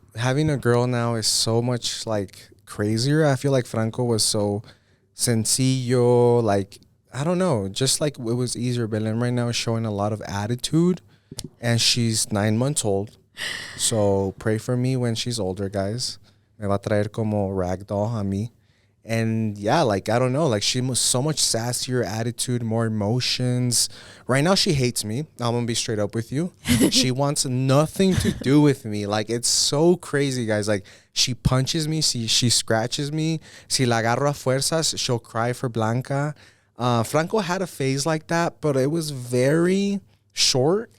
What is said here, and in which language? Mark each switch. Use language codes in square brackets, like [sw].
[en] Having a girl now is so much, like, crazier. I feel like Franco was so sencillo. Like, I don't know. Just like it was easier. Belen right now is showing a lot of attitude. And she's 9 months old. So pray for me when she's older, guys. [es] Me va a traer como ragdoll a mí. [en] And yeah, like, I don't know, like, she was so much sassier attitude, more emotions. Right now she hates me. I'm gonna be straight up with you. She wants nothing to do with me. Like, it's so crazy, guys. Like, she punches me, she scratches me. [es] Si la agarro a fuerzas, [en] she'll cry for Blanca. Franco had a phase like that, but it was very short.